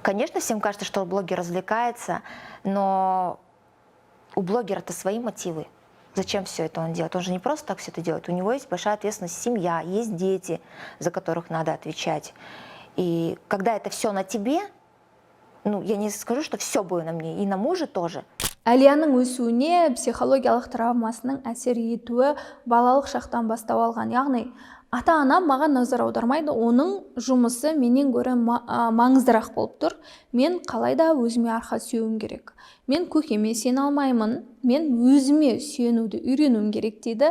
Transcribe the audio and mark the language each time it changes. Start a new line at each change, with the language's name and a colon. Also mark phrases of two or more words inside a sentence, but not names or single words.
Russian: Конечно, всем кажется, что блогер развлекается, но у блогера-то свои мотивы. Зачем все это он делает? Он же не просто так все это делает. У него есть большая ответственность, семья, есть дети, за которых надо отвечать. И когда это все на тебе, ну, я не скажу, что все было на мне, и на муже тоже.
Kazakh: Әлияның өсуіне психологиялық травмасының әсер етуі балалық шақтан бастау алған. Яғни, ата-анам маған назар аудармайды, оның жұмысы менен гөрі маңыздырақ болып тұр. Мен қалайда өзіме арқа сүйеуім керек. Мен көкеме сене алмаймын, мен өзіме сүйенуді үйренуім керек дейді.